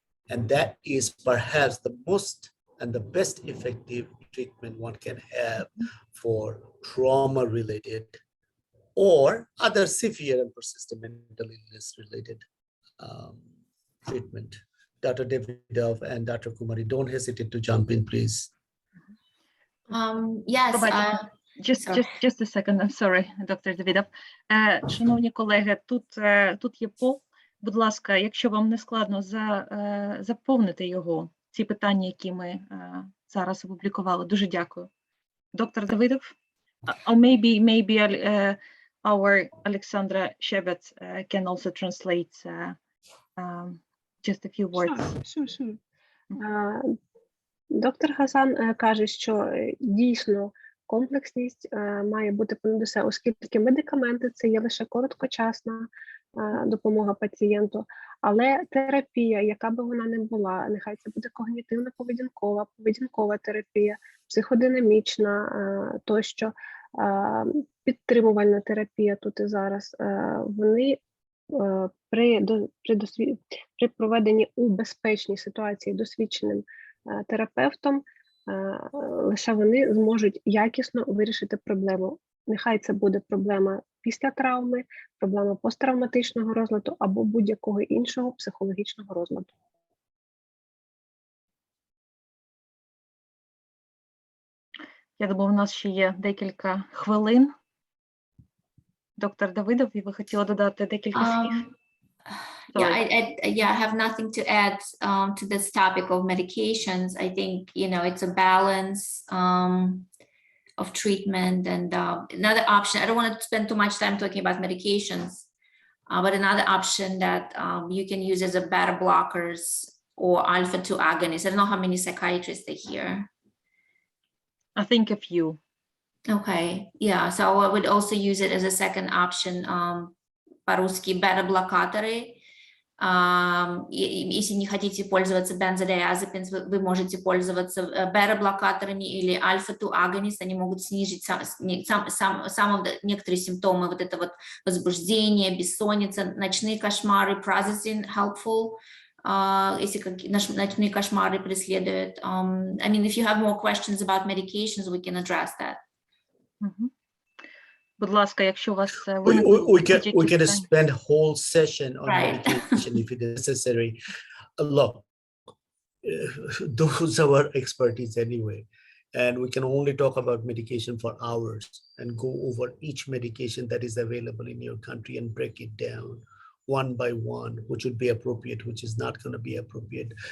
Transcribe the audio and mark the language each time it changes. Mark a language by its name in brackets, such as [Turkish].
[English] And that is perhaps the most and the best effective treatment one can have for trauma-related or other severe and persistent mental illness-related treatment. Dr. Davydov and Dr. Kumari, don't hesitate to jump in, please. Yes. Just a second, I'm sorry, Dr. Davydov. [Ukrainian] Шановні колеги, тут є пол. Будь ласка, якщо вам не складно, заповнити його, ці питання, які ми зараз опублікували. Дуже дякую. Доктор Давидов? [English] Or maybe our Alexandra Shebet can also translate just a few words. Sure. [Ukrainian] Доктор Хасан каже, що дійсно комплексність має бути понад усе, оскільки медикаменти – це є лише короткочасна допомога пацієнту, але терапія, яка би вона не була, нехай це буде когнітивно-поведінкова, поведінкова терапія, психодинамічна, тощо, підтримувальна терапія тут і зараз, вони при проведенні у безпечній ситуації досвідченим терапевтом, лише вони зможуть якісно вирішити проблему. Нехай це буде проблема після травми, проблема посттравматичного розладу або будь-якого іншого психологічного розладу. Я думаю, у нас ще є декілька хвилин. Доктор Давидов, і ви хотіли додати декілька слів? [English] I have nothing to add to this topic of medications. I think, it's a balance of treatment, and another option, I don't want to spend too much time talking about medications, but another option that you can use is a beta blockers or alpha-2 agonists. I don't know how many psychiatrists are here. I think a few. Okay, yeah, so I would also use it as a second option, [Russian] по-русски beta-блокаторы. Если не хотите пользоваться бензодиазепинс, вы можете пользоваться бета-блокаторами или альфа-2 агонист, они могут снизить некоторые симптомы, вот это вот возбуждение, бессонница, ночные кошмары, [English] prazosin helpful, [Russian] если ночные кошмары преследуют. [English] I mean, if you have more questions about medications, we can address that. [Ukrainian] Будь ласка, якщо у вас [English] we can spend a whole session on medication if it is necessary. Look, those are our expertise anyway, and we can only talk about medication for hours and go over each medication that is available in your country and break it down one by one, which would be appropriate, which is not going to be appropriate.